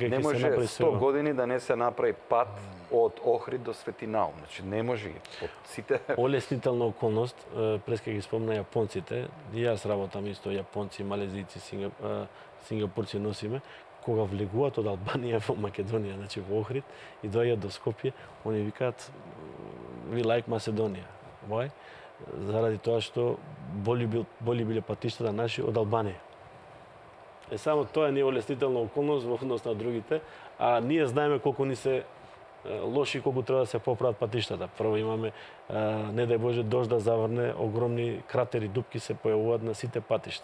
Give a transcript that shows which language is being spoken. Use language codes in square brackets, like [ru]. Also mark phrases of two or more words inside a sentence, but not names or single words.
[mk] не може 100 години да не се направи пат од Охрид до Светинаум. Значи не може. Сите олеснителна околност, преска ги спомна јапонците, и јас работам исто јапонци, малезици, сингапурци носиме, кога влегуваат од Албанија во Македонија, значи во Охрид, и доаѓаат до Скопје, они викаат [en] we like Macedonia. Why? [mk] Заради тоа што боли биле патиштата наши од Албанија. Само тоа не е олеснителна околност во однос на другите, а ние знаеме колку ни се лоши, колку треба да се поправат патиштата. Прво имаме, не дај Боже, дожд да заврне, огромни кратери, дупки се појавуваат на сите патишта.